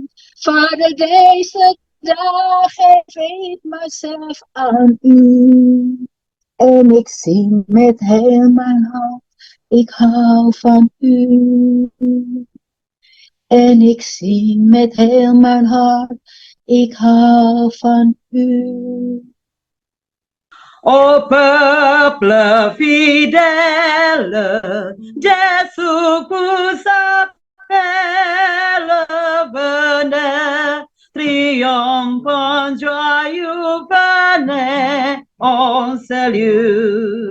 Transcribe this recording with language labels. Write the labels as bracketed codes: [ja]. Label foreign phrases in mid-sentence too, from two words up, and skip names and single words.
[nl] Vader, deze dag geef ik mezelf aan u. En ik zing met heel mijn hart, ik hou van u. En ik zing met heel mijn hart, ik hou van u. [fr] Ô peuple fidèle, Jésus vous appelle, venez, triomphant, joyeux, venez en salut.